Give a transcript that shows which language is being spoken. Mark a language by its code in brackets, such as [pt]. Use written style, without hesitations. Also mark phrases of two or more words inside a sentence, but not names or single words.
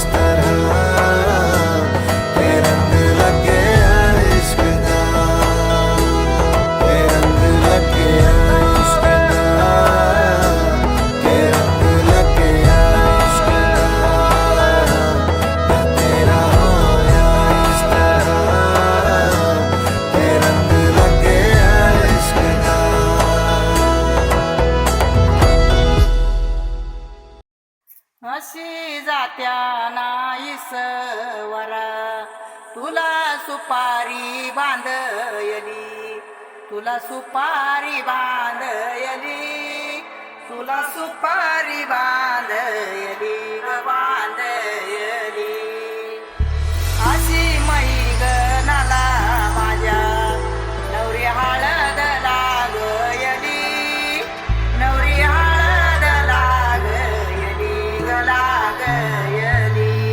[pa] ਤਰ੍ਹਾਂ ਕੇ ਰੰਗ ਲੱਗ ਗਿਆ ਇਸ਼ਕ ਦਾ ਕੇ ਰੰਗ ਲੱਗ ਗਿਆ ਇਸ਼ਕ ਦਾ ਕੇ ਰੰਗ ਲੱਗ ਗਿਆ ਇਸ਼ਕ ਦਾ ਮੈਂ ਤੇਰਾ ਹੋਇਆ ਇਸ ਤਰ੍ਹਾਂ ਕੇ ਰੰਗ ਲੱਗ ਗਿਆ ਇਸ਼ਕ ਦਾ [mr] अशी जात्या नाईसवरा तुला सुपारी बांधयली तुला सुपारी बांधयली तुला सुपारी बांधयली ग बांधयली अशी मैगनाला माझ्या नवरी हळद लागयली नवरी हळद लागयली ग लागयली